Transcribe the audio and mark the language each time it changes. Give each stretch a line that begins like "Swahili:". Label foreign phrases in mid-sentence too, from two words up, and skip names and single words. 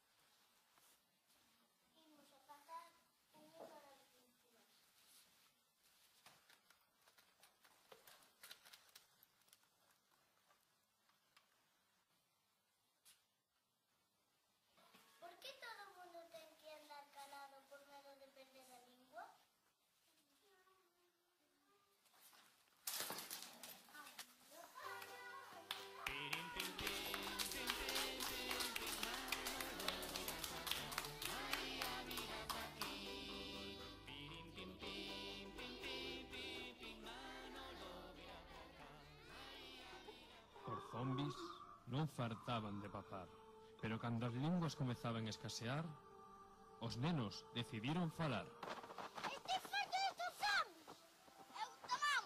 Galician: Imos a pasar unhas horas limpias. Por que todo o mundo ten que andar calado por medo de perder a lingua?
Spanish: Pirim pim pim pim pim pim pim Manolo mira pa acá, María mira pa aquí. Pirim pim pim pim pim pim pim Manolo mira pa acá, María mira pa aquí.
Galician: Os zombies non fartaban de papar, pero cando as linguas comezaban a escasear, os nenos decidiron falar. Este fallo dos zombies! Eu tamén!